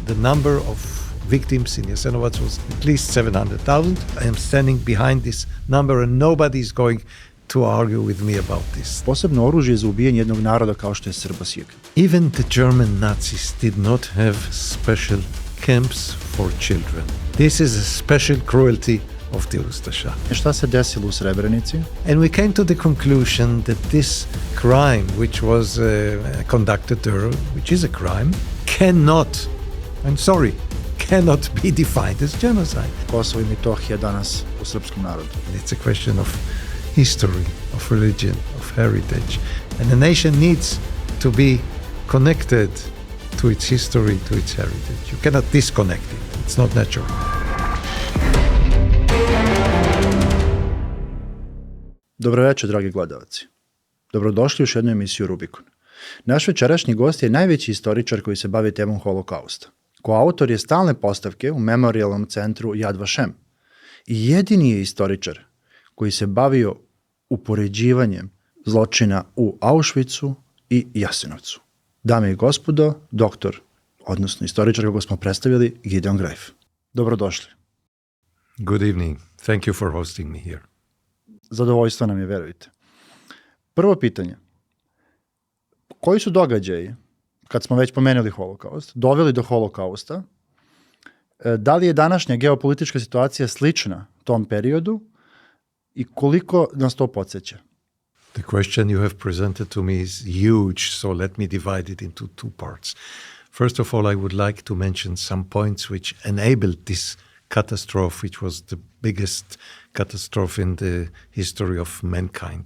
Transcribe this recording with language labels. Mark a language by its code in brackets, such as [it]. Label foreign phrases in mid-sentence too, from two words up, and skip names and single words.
[en] The number of victims in Jasenovcu was at least 700,000. I am standing behind this number and nobody is going to argue with me about this. [sr] Posebno oružje za ubijanje jednog naroda kao što je Srbasijek. [en] Even the German Nazis did not have special camps for children. This is a special cruelty of the Ustaša. [sr] Šta se desilo u Srebrenici? [en] And we came to the conclusion that this crime, which was conducted there, which is a crime, cannot be defined as genocide. [sr] Kosovo i Metohija danas u srpskom narodu. [en] It's a question of history, of religion, of heritage. And a nation needs to be connected to its history, to its heritage. You cannot disconnect it. It's not natural. [sr] Dobro večer, dragi gledalci. Dobrodošli u još jednu emisiju Rubikon. Naš večerašnji gost je najveći istoričar koji se bavi temom holokausta. Koautor je stalne postavke u memorijalnom centru Yad Vashem. I jedini je istoričar koji se bavio upoređivanjem zločina u Auschwitzu i Jasenovcu. Dame i gospodo, doktor, odnosno istoričar kako smo predstavili, Gideon Grajf. Dobrodošli. [en] Good evening. Thank you for hosting me here. [sr] Zadovoljstvo nam je, verujte. Prvo pitanje. Koji su događaji, kad smo već pomenuli holokaust, doveli do holokausta? Da li je današnja geopolitička situacija slična tom periodu i koliko nas to podsjeća? [en] The question you have presented to me is huge, so let me divide it into two parts. First of all, I would like to mention some points which enabled this catastrophe, which was the biggest catastrophe in the history of mankind.